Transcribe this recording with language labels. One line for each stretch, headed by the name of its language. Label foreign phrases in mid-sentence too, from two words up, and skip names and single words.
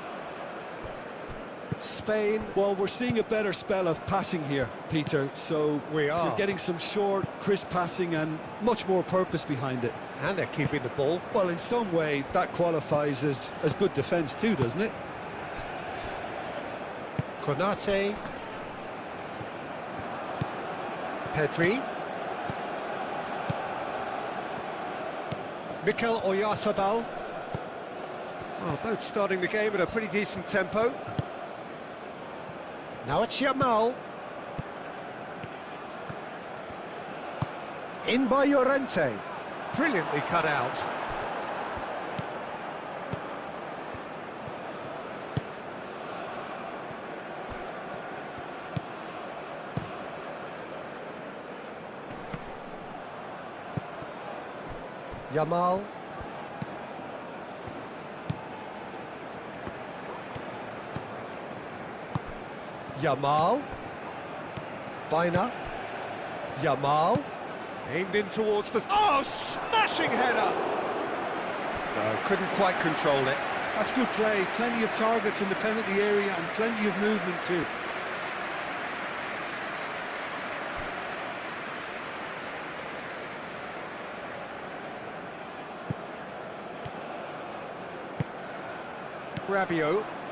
English: Spain. Well, we're seeing a better spell of passing here, Peter, so We are. you're getting some short, crisp passing and much more purpose behind it. And they're keeping the ball. Well, in some way, that qualifies as good defence too, doesn't it? Konate. Pedri. Mikel Oyarzabal. Well, both starting the game at a pretty decent tempo. Now it's Yamal. In by Llorente. Brilliantly cut out. Yamal. Yamal. Baina. Yamal. Aimed in towards the... Oh, smashing header! No, couldn't quite control it. That's good play. Plenty of targets in the penalty area and plenty of movement too. Rabiot.